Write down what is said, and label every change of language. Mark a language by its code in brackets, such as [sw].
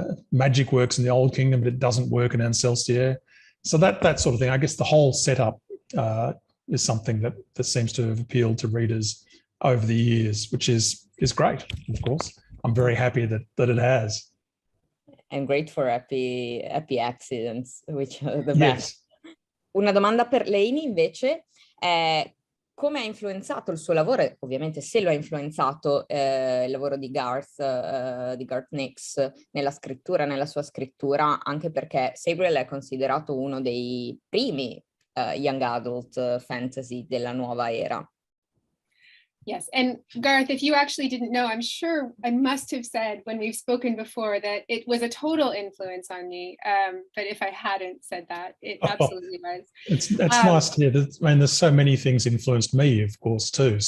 [en] Magic works in the Old Kingdom, but it doesn't work in Ancellstiere. So that sort of thing, I guess the whole setup is something that seems to have appealed to readers over the years, which is great, of course. I'm very happy that it has. And great for happy accidents, which are the Yes. best. [it] Una domanda per Laini invece è: come ha influenzato il suo lavoro, ovviamente se lo ha influenzato, il lavoro di Garth Nix nella sua scrittura, anche perché Sabriel è considerato uno dei primi young adult fantasy della nuova era. [en] Yes, and Garth, if you actually didn't know, I'm sure I must have said when we've spoken before that it was a total influence on me. But if I hadn't said that, it absolutely was. It's nice to hear. I mean, there's so many things influenced me, of course, too.